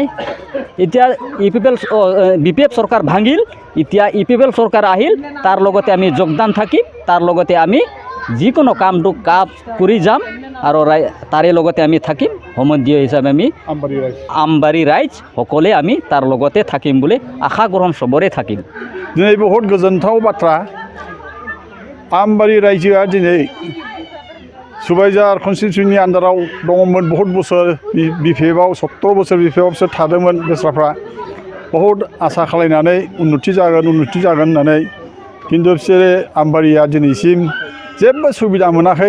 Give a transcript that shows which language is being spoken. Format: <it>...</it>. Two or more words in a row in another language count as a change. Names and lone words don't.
<as>এতিয়া বিপিএফ চৰকাৰ ভাঙিল, এতিয়া ইউপিপিএল চৰকাৰ আহিল, তাৰ লগতে আমি যোগদান থাকিম, তাৰ লগতে আমি যিকোনো কামটো কৰি যাম আৰু তাৰে লগতে আমি থাকিম। সম্বন্ধীয় হিচাপে আমি আমবাৰী ৰাইজ সকলোৱে আমি তাৰ লগতে থাকিম বুলি আশা গ্ৰহণ চবৰে থাকিল।</as> <brx>दिनै बहुत गोजोनथाव बाथ्रा। आमबारि रायजोआ दिनै सुबाइजार कनस्टिटिउन्सिनि आन्दाराव दङमोन बहुत बोसोर। बिपिएफआव 17 बोसोर बिपिएफआवसो थादोंमोन बेस्राफ्रा। बहुत आसा खालायनानै उन्नति जागोन होननानै, खिन्थु बिसोरो आमबारिया दिनैसिम जेबो सुबिदा मोनाखै।</brx>